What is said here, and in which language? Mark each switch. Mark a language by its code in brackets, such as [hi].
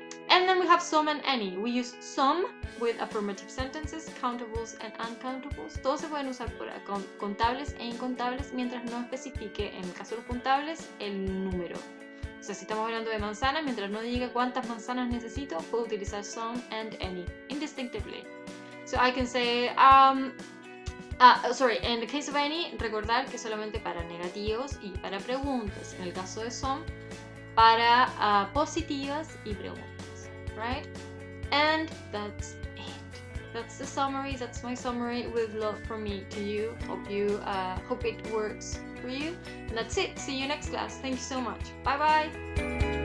[en] And then we have some and any. We use some with affirmative sentences, countables and uncountables. [es] Todos se pueden usar para contables e incontables mientras no especifique, en el caso de los contables, el número. O sea, si estamos hablando de manzanas, mientras no diga cuántas manzanas necesito, puedo utilizar [en] some and any indistinctively. So I can say, sorry, in the case of any, [es] recordar que solamente para negativos y para preguntas. En el caso de some, para positivas y preguntas. [en] Right? And that's it. That's the summary. That's my summary with love from me to you. Hope it works for you. And that's it. See you next class. Thank you so much. Bye bye.